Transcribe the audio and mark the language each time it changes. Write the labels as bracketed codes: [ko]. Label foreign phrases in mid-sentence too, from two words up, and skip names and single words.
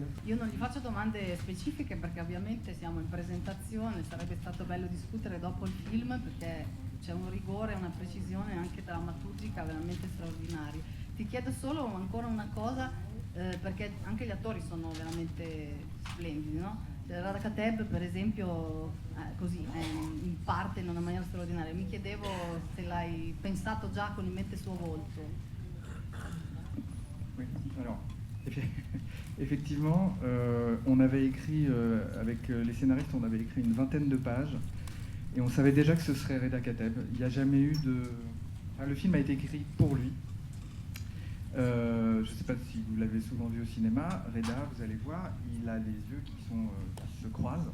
[it] Io non gli faccio domande specifiche perché ovviamente siamo in presentazione, sarebbe stato bello discutere dopo il film perché c'è un rigore e una precisione anche drammaturgica veramente straordinaria. Ti chiedo solo ancora una cosa, perché anche gli attori sono veramente splendidi, no? Rada Kateb per esempio così in parte in una maniera straordinaria. Mi chiedevo se l'hai pensato già con in mente il suo volto. [fr] Oui, alors effectivement on avait écrit avec les scénaristes, on avait écrit une vingtaine de pages et on savait déjà que ce serait Reda Kateb. Il n'y a jamais eu le film a été écrit pour lui. Je ne sais pas si vous l'avez souvent vu au cinéma, Reda, vous allez voir, il a les yeux qui se croisent.